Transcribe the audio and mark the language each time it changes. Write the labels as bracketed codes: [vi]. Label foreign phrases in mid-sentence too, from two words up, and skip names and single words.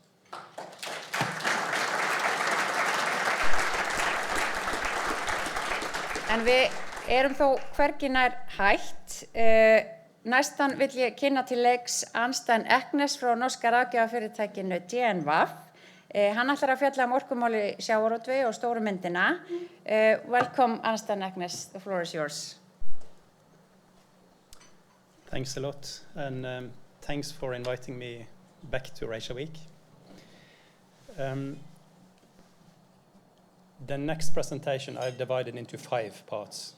[is] En við erum þó hvergi nær hætt. Næstan vill ég kynna til leiks Arnstein Eknes frá norska ráðgjafafyrirtækinu DNVAF. Hann ætlar að fjalla orkumáli sjávarútvegi og stóru myndina. [en] Welcome, Arnstein Eknes. The floor is yours. Thanks a lot, and thanks for inviting me back to Reykjavik. The next presentation I've divided into 5 parts.